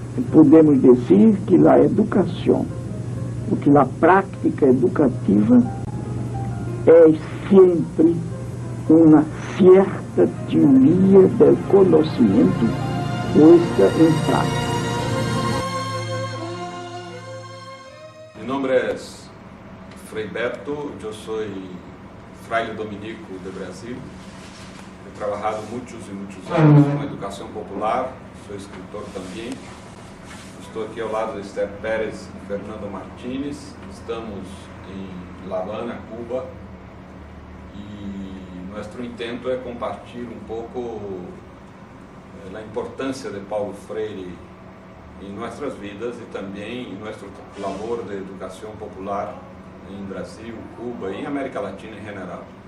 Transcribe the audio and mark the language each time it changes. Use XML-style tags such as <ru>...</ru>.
<pt>Podemos dizer que a educação, ou que a prática educativa é sempre uma certa teoria do conhecimento posta em prática.</pt> <es>Mi nombre es Frei Beto, yo soy fraile dominico de Brasil. He trabajado muchos y muchos años con educación popular, soy escritor también.</es> <pt>Estou aqui ao lado de Esther Pérez e Fernando Martínez. Estamos em La Habana, Cuba, e nosso intento é compartilhar um pouco a importância de Paulo Freire em nossas vidas e também em nosso labor de educação popular em Brasil, Cuba e em América Latina em geral.</pt>